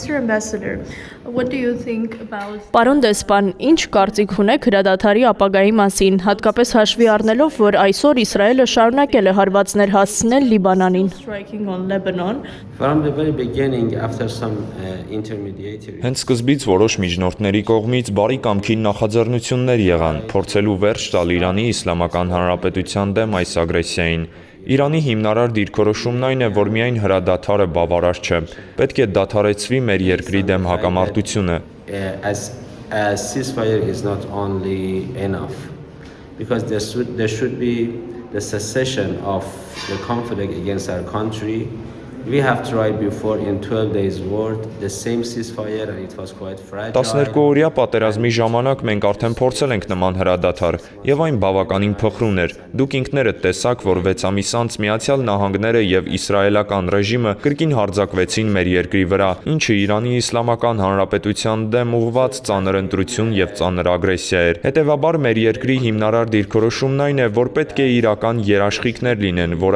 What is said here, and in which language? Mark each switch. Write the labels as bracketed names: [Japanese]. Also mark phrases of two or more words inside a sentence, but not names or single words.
[English] Mr. Ambassador, what do you think about [Armenian] Պարոն դեսպան, ինչ կարծիք ունեք հրադադարի ապագայի մասին, հատկապես հաշվի առնելով, որ այսօր Իսրայելը շարունակել է հարվածներ հասցնել Լիբանանին։ [English] striking on Lebanon? From the very beginning, after some intermediary [Armenian] Հենց սկզբից որոշ միջնորդների կողմից բարի կամքի նախաձեռնություններ եղան, փորձելու վերջ տալ Իրանի Իսլամական Հանրապետության դեմ այս ագրեսիային։ Իրանի հիմնարար դիրքորոշումն այն է, որ միայն հրադադարը բավարար չէ։ Պետք է դադարեցվի մեր երկրի դեմ հակամարտությունը։ [English] as a ceasefire is not only enough, because there should be the cessation of the conflict against our country. We have tried before in 12 days war the same ceasefire and it was quite fragile. [Armenian] 12 օրյա պատերազմի ժամանակ մենք արդեն փորձել ենք նման հրադադար, եւ այն բավականին փխրուն էր։ Դուք ինքներդ տեսաք, որ 6 ամիս անց Միացյալ Նահանգները եւ իսրայելական ռեժիմը կրկին հարձակվեցին մեր երկրի վրա, ինչը Իրանի Իսլամական Հանրապետության դեմ ուղղված ծանր ընտրություն եւ ծանր ագրեսիա էր։ Հետեւաբար մեր երկրի հիմնարար դիրքորոշումն այն է, որ պետք է իրական երաշխիքներ լինեն, որ